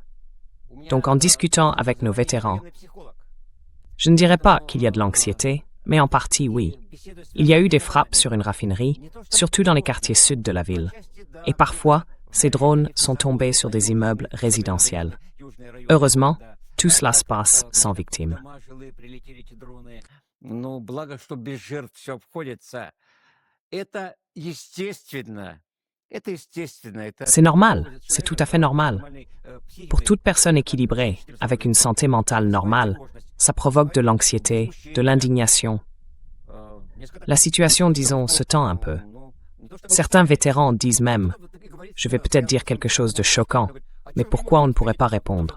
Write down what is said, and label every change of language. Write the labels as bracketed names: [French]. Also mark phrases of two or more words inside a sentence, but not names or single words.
[French] Donc en discutant avec nos vétérans, je ne dirais pas qu'il y a de l'anxiété, mais en partie oui. Il y a eu des frappes sur une raffinerie, surtout dans les quartiers sud de la ville. Et parfois, ces drones sont tombés sur des immeubles résidentiels. Heureusement, tout cela se passe sans victimes. [Russian] Ну, благо, что без жертв все обходится. Это естественно. Это естественно. Это [French] C'est normal, c'est tout à fait normal. Pour toute personne équilibrée, avec une santé mentale normale, ça provoque de l'anxiété, de l'indignation. La situation, disons, se tend un peu. Certains vétérans disent même « Je vais peut-être dire quelque chose de choquant, mais pourquoi on ne pourrait pas répondre ?»